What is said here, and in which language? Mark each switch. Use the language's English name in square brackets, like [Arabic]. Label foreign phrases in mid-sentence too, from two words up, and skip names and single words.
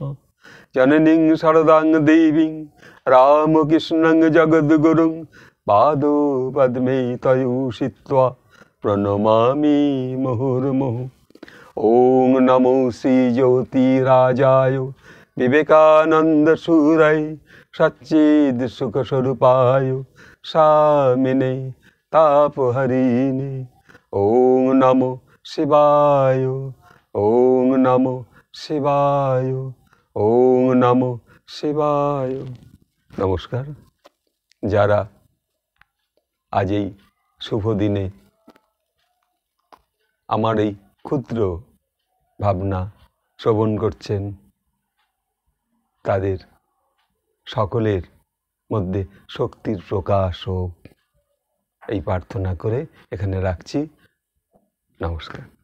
[Sanskrit] জননীং শারদাং দেবীং রামকৃষ্ণং জগদ্গুরুং পাদো পদ্মে তয়োষিত্বা প্রণমামি মুহুর্মুহুঃ। ওং নমো শ্রী জ্যোতিরাজায় বিবেকানন্দ সুরায় সচ্চিদ সুখ স্বরূপায় স্বামিনে তাপহরিণে। ওং নমো শিবায়, ওং নমো শিবায়, ওং নমো শিবায়। [Bangla] নমস্কার। যারা আজ এই শুভ দিনে আমার এই ক্ষুদ্র ভাবনা শ্রবণ করছেন, তাদের সকলের মধ্যে শক্তির প্রকাশ হোক, এই প্রার্থনা করে এখানে রাখছি।